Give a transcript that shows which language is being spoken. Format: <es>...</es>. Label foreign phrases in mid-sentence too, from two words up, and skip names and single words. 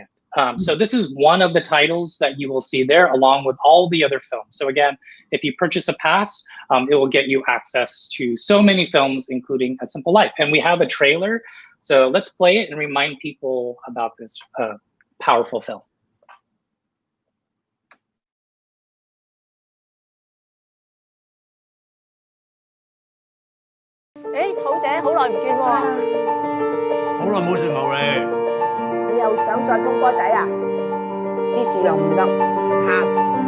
<en>So this is one of the titles that you will see there, along with all the other films. So again, if you purchase a pass, it will get you access to so many films, including A Simple Life. And we have a trailer, so let's play it and remind people about this powerful film.</en> <yue>誒，土姐好耐唔見喎，好耐冇食牛脷。你又想再通波仔啊？芝士又唔得，鹹。</yue>